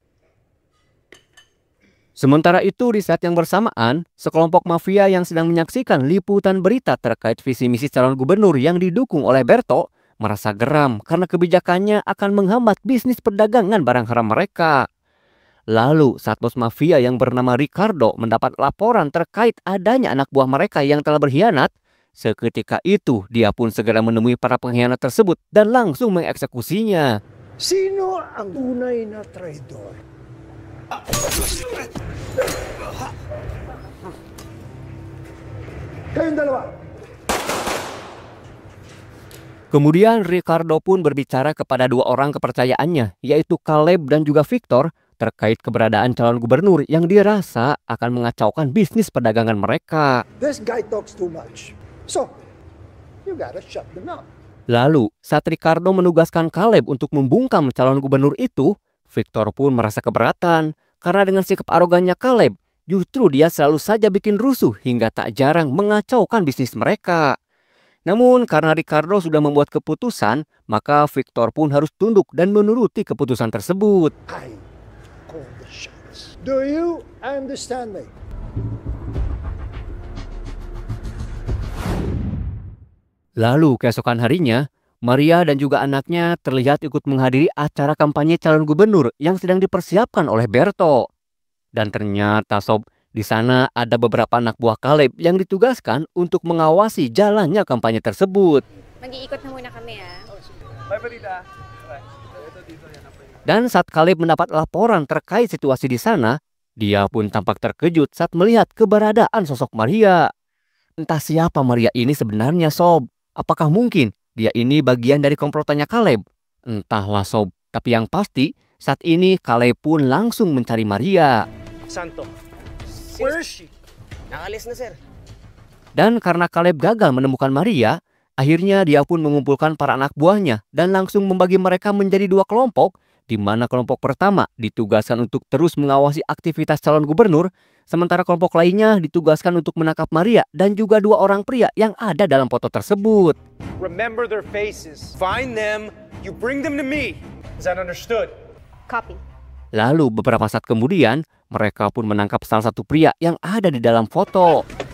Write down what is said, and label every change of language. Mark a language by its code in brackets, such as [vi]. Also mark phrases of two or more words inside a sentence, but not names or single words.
[id] Sementara itu di saat yang bersamaan, sekelompok mafia yang sedang menyaksikan liputan berita terkait visi misi calon gubernur yang didukung oleh Berto merasa geram karena kebijakannya akan menghambat bisnis perdagangan barang haram mereka. Lalu saat bos mafia yang bernama Ricardo mendapat laporan terkait adanya anak buah mereka yang telah berkhianat, seketika itu dia pun segera menemui para pengkhianat tersebut dan langsung mengeksekusinya. [tl] Sino ang tunay na traidor? Kayong dalawa. [id] Kemudian Ricardo pun berbicara kepada dua orang kepercayaannya, yaitu Caleb dan juga Victor, terkait keberadaan calon gubernur yang dirasa akan mengacaukan bisnis perdagangan mereka. [en] This guy talks too much. So, you gotta shut them up. [id] Lalu, saat Ricardo menugaskan Caleb untuk membungkam calon gubernur itu, Victor pun merasa keberatan karena dengan sikap arogannya Caleb, justru dia selalu saja bikin rusuh hingga tak jarang mengacaukan bisnis mereka. Namun karena Ricardo sudah membuat keputusan, maka Victor pun harus tunduk dan menuruti keputusan tersebut. [en] I call the shots. Do you understand me? [id] Lalu keesokan harinya, Maria dan juga anaknya terlihat ikut menghadiri acara kampanye calon gubernur yang sedang dipersiapkan oleh Berto. Dan ternyata sob, di sana ada beberapa anak buah Caleb yang ditugaskan untuk mengawasi jalannya kampanye tersebut. [tl] Mag-iikot na muna kami ya. [id] Dan saat Caleb mendapat laporan terkait situasi di sana, dia pun tampak terkejut saat melihat keberadaan sosok Maria. Entah siapa Maria ini sebenarnya sob. Apakah mungkin dia ini bagian dari komplotannya Caleb? Entahlah sob. Tapi yang pasti, saat ini Caleb pun langsung mencari Maria. [en] Santo, where is she? [tl] Nakalis na, sir. [id] Dan karena Caleb gagal menemukan Maria, akhirnya dia pun mengumpulkan para anak buahnya dan langsung membagi mereka menjadi dua kelompok, di mana kelompok pertama ditugaskan untuk terus mengawasi aktivitas calon gubernur, sementara kelompok lainnya ditugaskan untuk menangkap Maria dan juga dua orang pria yang ada dalam foto tersebut. [en] Remember their faces. Find them, you bring them to me. Is that understood? Copy. [id] Lalu beberapa saat kemudian, mereka pun menangkap salah satu pria yang ada di dalam foto.